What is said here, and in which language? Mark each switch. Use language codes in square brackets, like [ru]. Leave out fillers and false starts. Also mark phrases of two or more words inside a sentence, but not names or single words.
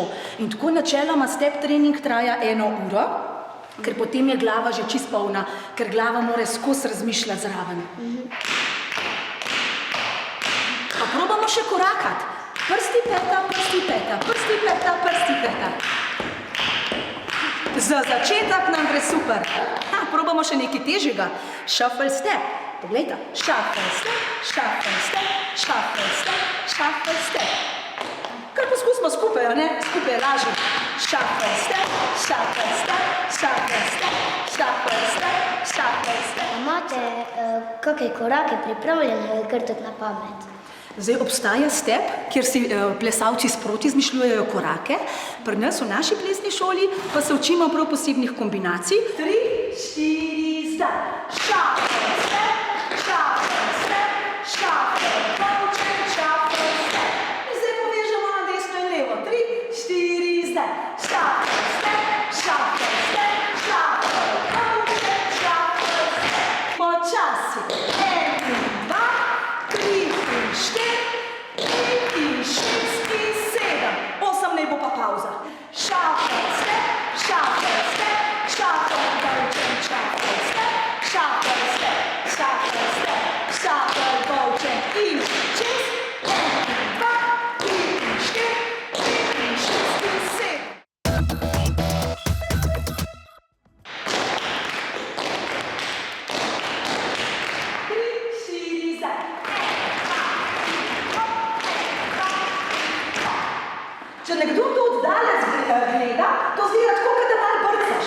[sl] In tako načeloma step trening traja 1 uro, ker potem je glava že čisto polna, ker glava mora skozi razmišljati zraven. Pa probamo še korakati. Prsti, peta, prsti, peta, prsti, peta, prsti, peta. Za začetek nam gre super. Probamo še nekaj težjega. [en] Shuffle step. Poglejte. Shuffle step, shuffle step, shuffle step, shuffle step. [sl] Kar poskusimo skupaj, ne? Skupaj je lažje. [en] Shuffle step, shuffle step, shuffle step, shuffle step, shuffle step. [sl] Imate kakšne korake pripravljene ali kar tudi na pamet? Zdaj obstaja step, kjer si plesalci sproti izmišljujejo korake. Pri nas v naši plesni šoli pa se učimo prav posebnih kombinacij. 3, 4, zdaj. [en] Shuffle step, shuffle step, shuffle, polček, shuffle step. [sl] In zdaj povežemo na desno in levo. 3, 4, zdaj. [en] Shuffle step, shuffle step, shuffle, polček, shuffle step. [sl] Počasi. 1, 2, 3, 4, 5, 6, 7. 8 naj bo pa pauza. [en] Shuffle step, shuffle step, shuffle, bolček, shuffle step, shuffle step, shuffle step, shuffle, [sl] bolček in čez. 1, 2, 3, 4, 5, 6, 7. Če nekdo to oddalec gleda, to zgleda tako, kot da malo brcaš.